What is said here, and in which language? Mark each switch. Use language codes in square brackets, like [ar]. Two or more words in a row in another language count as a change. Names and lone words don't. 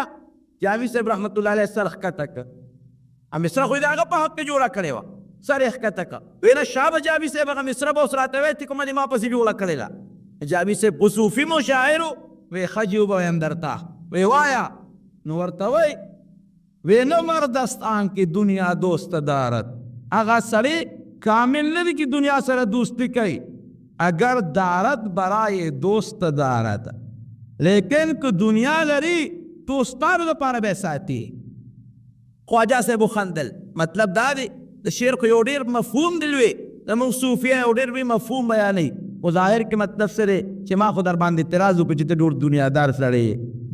[ps] جامي صاحب رحمت الله علیه سر ښکته کړه، مصره خو یې د هغه په حق کې جوړه کړې وه، سر یې ښکته کړه. وی نه شابه جامي صاحب هغه مصره به اوس راته وایي چې کومه دې ما پسې جوړه کړې ده. جامي صاحب خو صوفي مشاعر و، وی ښه جي وبویم درته، وی وایه. نو ورته وایي وی نه [fa] مردست آن کی دنیا دوست دارد. [ps] هغه سړی کامل نه دی چې دنیا سره دوستی کوي، [fa] اگر دارد برای دوست دارد، [ps] لیکن که دنیا لري دوستانو دپاره به ساتي. خواجه صاحب وخندل. مطلب دا دی د شعر خو یو ډېر مفهوم دی لوی، زموږ صوفیان یو ډېر لوی مفهوم بیانوي، خو ظاهر کې مطلب څه دی چې ما خو در باندې اعتراض وکړو چې ته ډېر دنیادار سړی یې.